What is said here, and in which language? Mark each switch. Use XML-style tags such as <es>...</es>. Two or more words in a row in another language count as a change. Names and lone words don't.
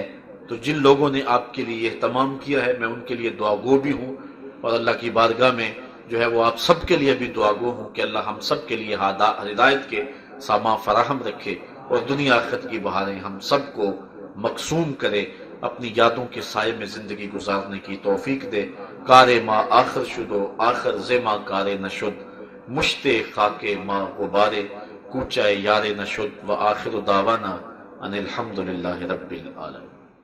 <ur>تو جن لوگوں نے آپ کے لیے اہتمام کیا ہے میں ان کے لیے دعا گو بھی ہوں، اور اللہ کی بارگاہ میں جو ہے وہ آپ سب کے لیے بھی دعا گو ہوں کہ اللہ ہم سب کے لیے ہدایت کے سامان فراہم رکھے، اور دنیا آخرت کی بہاریں ہم سب کو مقسوم کرے، اپنی یادوں کے سائے میں زندگی گزارنے کی توفیق دے۔</ur> <fa>کار ما آخر شدو آخر زما کارے نشد، مشتے خاک ما غبارے کوچائے یار نشد،</fa> <ar>و آخر دعوانا ان الحمد للہ رب العالمین۔</ar>